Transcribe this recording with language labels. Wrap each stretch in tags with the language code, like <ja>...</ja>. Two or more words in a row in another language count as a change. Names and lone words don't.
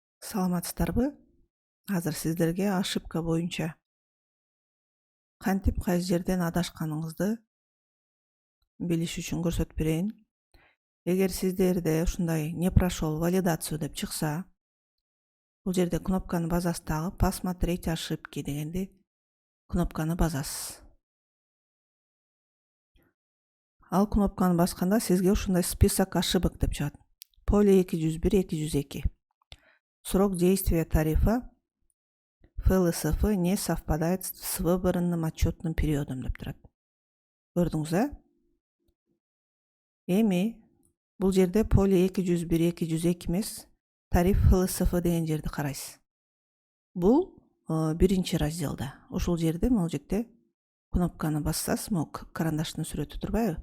<ky>Саламатсыздарбы? Азыр сиздерге ошибка боюнча кантип кайсы жерден адашканыңызды билиш үчүн көрсөтүп берейин. Эгер сиздерде ушундай</ky> <ru>не прошел валидацию</ru> <ky>деп чыкса, бул жерде кнопканы басасыз, дагы</ky> <ru>посмотреть ошибки</ru> <ky>дегенди кнопканы басасыз. Ал кнопканы басканда сизге ушундай</ky> <ru>список ошибок</ru> <ky>деп чыгат.</ky> <ru>Поле 201-202. Срок действия тарифа ФЛСФ не совпадает с выбранным отчетным периодом</ru> <ky>деп турат. Көрдүңүз, Эми бул жерде поле 201-202 эмес, тариф ФЛСФ деген жерди карайсыз. Бул биринчи разделда. Ушул жерде могул жекте кнопканы бассаңыз, могу карандаштын сүрөтү турбайбы?</ky>